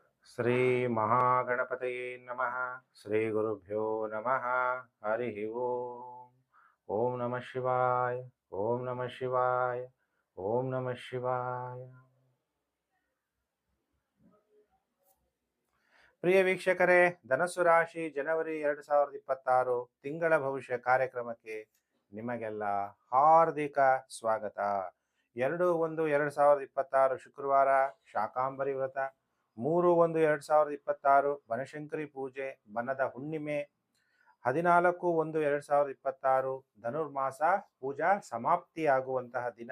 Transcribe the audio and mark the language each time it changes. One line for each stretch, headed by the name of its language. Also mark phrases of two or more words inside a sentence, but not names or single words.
Sanskrit: ಶ್ರೀ ಮಹಾಗಣಪತಯೇ ನಮಃ. ಶ್ರೀ ಗುರುಭ್ಯೋ ನಮಃ. ಹರಿ ಓಂ. ಓಂ ನಮಃ ಶಿವಾಯ. ಓಂ ನಮಃ ಶಿವಾಯ. ಓಂ ನಮಃ ಶಿವಾಯ.
Kannada: ಪ್ರಿಯ ವೀಕ್ಷಕರೇ, ಧನಸ್ಸು ರಾಶಿ ಜನವರಿ 2026 ತಿಂಗಳ ಭವಿಷ್ಯ ಕಾರ್ಯಕ್ರಮಕ್ಕೆ ನಿಮಗೆಲ್ಲ ಹಾರ್ದಿಕ ಸ್ವಾಗತ. 2/1/2026 ಶುಕ್ರವಾರ ಶಾಕಾಂಬರಿ ವ್ರತ, 3/1/2026 ಬನಶಂಕರಿ ಪೂಜೆ, ಬನದ ಹುಣ್ಣಿಮೆ, 14/1/2026 ಧನುರ್ಮಾಸ ಪೂಜಾ ಸಮಾಪ್ತಿಯಾಗುವಂತಹ ದಿನ.